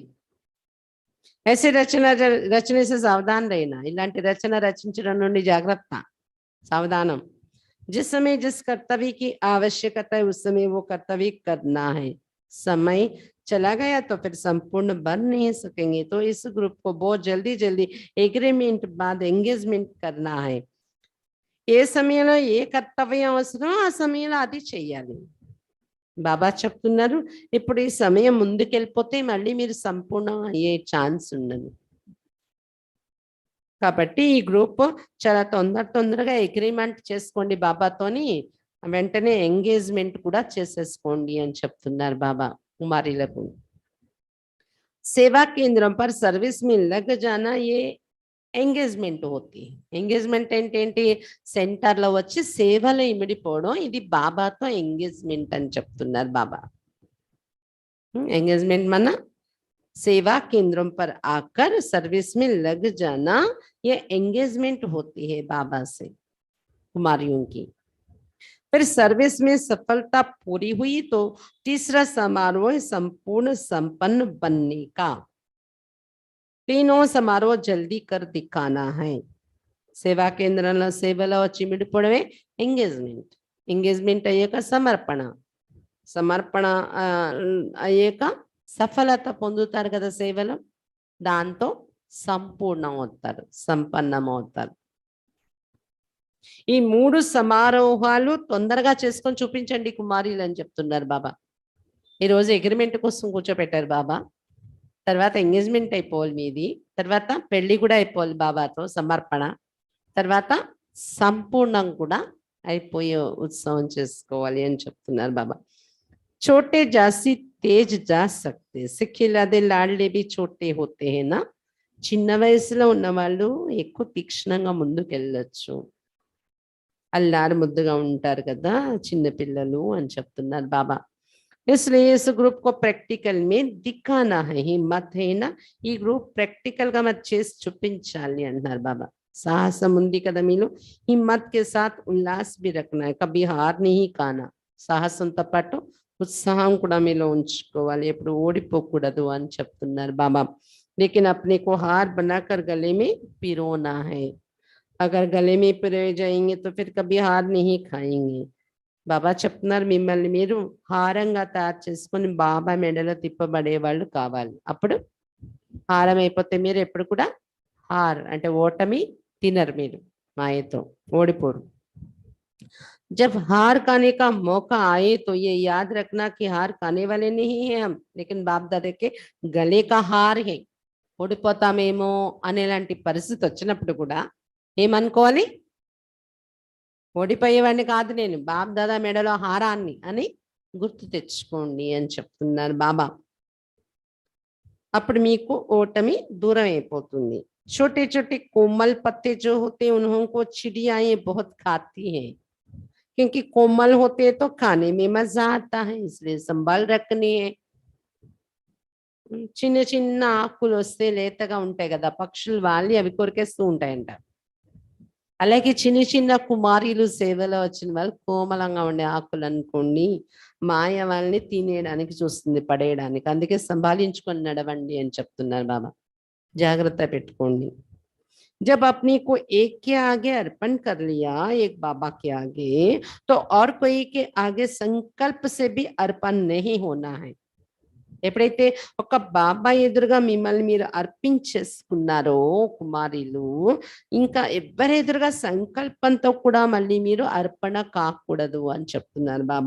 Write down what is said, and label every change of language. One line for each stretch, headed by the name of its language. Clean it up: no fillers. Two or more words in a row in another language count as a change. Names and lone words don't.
Hindi: ऐसी रचना रचने से सावधान रहना.
Telugu: ఇలాంటి రచన రచించడం నుండి జాగ్రత్త, సావధానం.
Hindi: जिस समय जिस कर्तव्य की आवश्यकता है उस समय वो कर्तव्य करना है. समय चला गया तो फिर संपूर्ण बन नहीं सकेंगे. तो इस ग्रुप को बहुत जल्दी जल्दी एग्रीमेंट बाद ఎంగేజ్మెంట్ करना है.
Telugu: ఏ సమయంలో ఏ కర్తవ్యం అవసరం ఆ సమయంలో అది చెయ్యాలి. బాబా చెప్తున్నారు, ఇప్పుడు ఈ సమయం ముందుకెళ్ళిపోతే మళ్ళీ మీరు సంపూర్ణం అయ్యే ఛాన్స్ ఉండదు. కాబట్టి ఈ గ్రూప్ చాలా తొందరగా అగ్రిమెంట్ చేసుకోండి బాబాతోని, వెంటనే ఎంగేజ్మెంట్ కూడా చేసేసుకోండి అని చెప్తున్నారు బాబా కుమారీలకు. సేవా కేంద్రం
Hindi: पर सर्विस में लग जाना ये ఎంగేజ్మెంట్ होती है.
Telugu: ఎంగేజ్మెంట్ ఏంటి, సెంటర్లో వచ్చి సేవలో ఇమిడిపోవడం, ఇది బాబాతో ఎంగేజ్మెంట్ అని చెప్తున్నారు బాబా. ఎంగేజ్మెంట్ మన
Hindi: सेवा केंद्रों पर आकर सर्विस में लग जाना, ये एंगेजमेंट होती है बाबा से कुमारियों की। फिर सर्विस में सफलता पूरी हुई तो तीसरा समारोह संपूर्ण संपन्न बनने का। तीनों समारोह जल्दी कर दिखाना है।
Telugu: సేవా కేంద్రంలో సేవలో వచ్చి మిడిపోవడమే ఎంగేజ్మెంట్. ఎంగేజ్మెంట్ అయ్యాక సమర్పణ, సమర్పణ అయ్యాక సఫలత పొందుతారు కదా సేవలో, దాంతో సంపూర్ణం అవుతారు, సంపన్నం అవుతారు. ఈ 3 సమారోహాలు తొందరగా చేసుకొని చూపించండి కుమారీలు అని చెప్తున్నారు బాబా. ఈరోజు అగ్రిమెంట్ కోసం కూర్చోపెట్టారు బాబా. తర్వాత ఎంగేజ్మెంట్ అయిపోవాలి మీది, తర్వాత పెళ్లి కూడా అయిపోవాలి బాబాతో సమర్పణ, తర్వాత సంపూర్ణం కూడా అయిపోయే ఉత్సవం చేసుకోవాలి అని చెప్తున్నారు బాబా.
Hindi: छोटे जासी तेज जा सकते, सिकीलधे लाडले भी छोटे होते हैं ना.
Telugu: చిన్న వయసులో ఉన్న వాళ్ళు ఎక్కువ తీక్షణంగా ముందుకు వెళ్ళొచ్చు, అల్లారు ముద్దుగా ఉంటారు కదా చిన్న పిల్లలు అని చెప్తున్నారు బాబా.
Hindi: इसलिए इस ग्रुप को प्रैक्टिकल में दिखाना है, हिम्मत है ना,
Telugu: ఈ గ్రూప్ ప్రాక్టికల్ గా మరి చేసి చూపించాలి అంటున్నారు బాబా. साहसम ఉంది కదా మీలో,
Hindi: हिम्मत के साथ उल्लास भी रखना है, कभी हार नहीं खाना.
Telugu: సాహసంతో పాటు ఉత్సాహం కూడా మీలో ఉంచుకోవాలి, ఎప్పుడు ఓడిపోకూడదు అని చెప్తున్నారు బాబా.
Hindi: लेकिन अपने को हार बनाकर गले में पिरोना है, अगर गले में पिरोए जाएंगे तो फिर कभी हार नहीं खाएंगे.
Telugu: బాబా చెప్తున్నారు మిమ్మల్ని మీరు హారంగా తయారు చేసుకొని బాబా మెడలో తిప్పబడే వాళ్ళు కావాలి. అప్పుడు హారం అయిపోతే మీరు ఎప్పుడు కూడా హార్ అంటే ఓటమి తినరు, మీరు మాయతో ఓడిపోరు.
Hindi: जब हार खाने का मौका आए तो ये याद रखना कि हार खाने वाले नहीं है हम, लेकिन बाप दादा के गले का हार है.
Telugu: ఓడిపోతామేమో అనేలాంటి పరిస్థితి వచ్చినప్పుడు కూడా ఏమనుకోవాలి, ఓడిపోయేవాడిని కాదు నేను, బాప్ దాదా మెడలో హారాన్ని అని గుర్తు తెచ్చుకోండి అని చెప్తున్నారు బాబా. అప్పుడు మీకు ఓటమి దూరం అయిపోతుంది.
Hindi: छोटे छोटे कोमल पत्ते जो होते हैं उनको चिड़ियाएं बहुत खाती हैं, क्योंकि कोमल होते हैं तो खाने में मजा आता है, इसलिए संभाल रखनी है.
Telugu: చిన్న చిన్న ఆకులు వస్తే లేతగా ఉంటాయి కదా, పక్షులు వాలి అవి కొరికేస్తూ ఉంటాయంట. అలాగే చిన్న చిన్న కుమారీలు సేవలో వచ్చిన వాళ్ళు కోమలంగా ఉండే ఆకులు అనుకోండి, మాయ వాళ్ళని తినేయడానికి చూస్తుంది, పడేయడానికి. అందుకే సంభాలించుకొని నడవండి అని చెప్తున్నారు బాబా, జాగ్రత్త పెట్టుకోండి.
Hindi: जब अपने को एक के आगे अर्पण कर लिया, एक बाबा के आगे, तो और कोई के आगे संकल्प से भी अर्पण नहीं होना है.
Telugu: ఎప్పుడైతే ఒక బాబా ఎదురుగా మిమ్మల్ని మీరు అర్పించేసుకున్నారో కుమారీలు, ఇంకా ఎవరి ఎదురుగా సంకల్పంతో కూడా మళ్ళీ మీరు అర్పణ కాకూడదు అని చెప్తున్నారు బాబా.